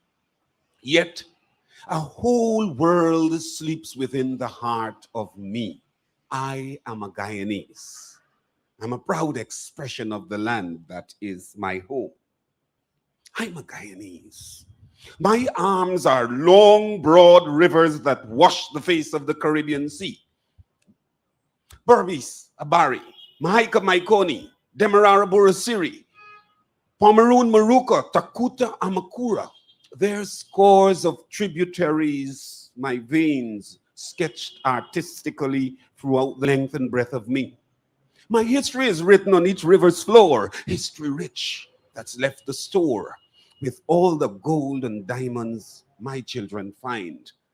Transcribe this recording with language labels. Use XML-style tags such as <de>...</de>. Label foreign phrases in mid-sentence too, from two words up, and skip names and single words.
<en>Yet, a whole world sleeps within the heart of me. I am a Guyanese. I'm a proud expression of the land that is my home. I'm a Guyanese. My arms are long, broad rivers that wash the face of the Caribbean Sea. Berbice, Abari, Mahaika Maikoni, Demerara Burasiri, Pomeroon Maruka, Takuta Amakura. There's scores of tributaries, my veins sketched artistically throughout the length and breadth of me. My history is written on each river's floor, history rich that's left to store with all the gold and diamonds my children find.</en>